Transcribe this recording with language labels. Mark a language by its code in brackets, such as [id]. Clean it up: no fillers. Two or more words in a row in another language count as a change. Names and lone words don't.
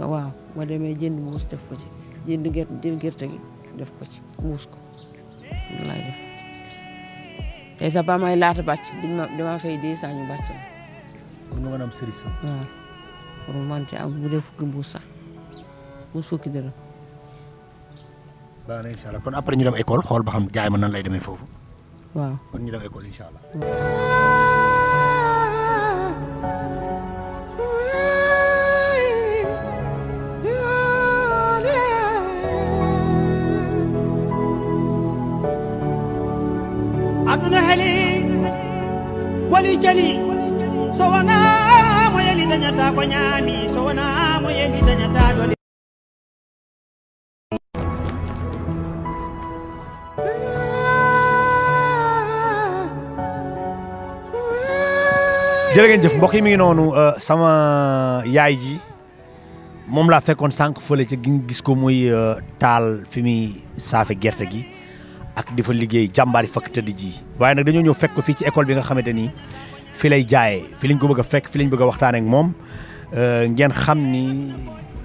[wo] waaw ma demee jënd mbuus def ko ci jënd gerte gi def ko ci mbuus ko loolu laay def tey sax ba may laata bàcc dama fay 200 ñu bàcc ma. pour nga mën a am service sax. waaw pour man ci am bu dee fukki mbuus sax mbuus fukki dërëm. baax na [ar] إن شاء الله [wo] kon après ñu dem école xool ba xam jaay ma nan lay demee foofu. waaw kon ñu dem école [ar] إن شاء الله. [ff] aduna heli boli jali so wona mo yeli dañata ko ñaami so wona mo yeli dañata dole. [wo] jërë ngeen jëf mbokk yi mi ngi noonu sama yaay ji moom laa fekkoon sànq fële ca gis ko muy taal fi muy saafe gerte gi ak di fa liggéey jàmbaari fakk tëdd ji waaye nag dañoo ñëw fekk ko fii ci école bi nga xamante ni fi lay jaayee fi lañ ko bëgg a fekk fi lañ bëgg a waxtaanee ak moom ngeen xam ni jàmbaar